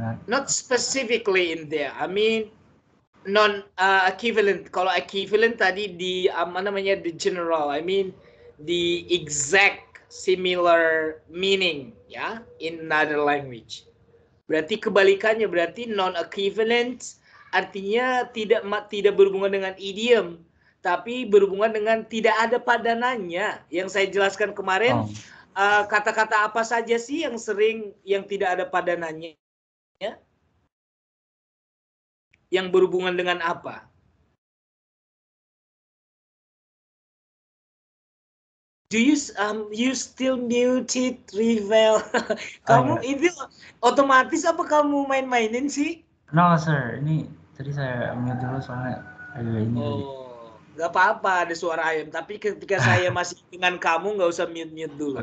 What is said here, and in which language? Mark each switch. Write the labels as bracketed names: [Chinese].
[English] Not specifically in there. I mean, non-equivalent. [Indonesian] Kalau equivalent tadi di [English] the general. I mean, the exact similar meaning, ya, in another language. [Indonesian] Berarti kebalikannya, berarti non-equivalent artinya tidak berhubungan dengan idiom, tapi berhubungan dengan tidak ada padanannya. Yang saya jelaskan kemarin, kata-kata apa saja sih yang sering yang tidak ada padanannya? Yang berhubungan dengan apa? [English] Do you still muted, Rivel? [Indonesian] Kamu itu otomatis apa kamu main-mainin sih? [English] No, sir. [Indonesian] Ini tadi saya mute dulu soalnya ini. Oh, nggak apa-apa ada suara ayam. Tapi ketika saya masih dengan kamu nggak usah mute dulu.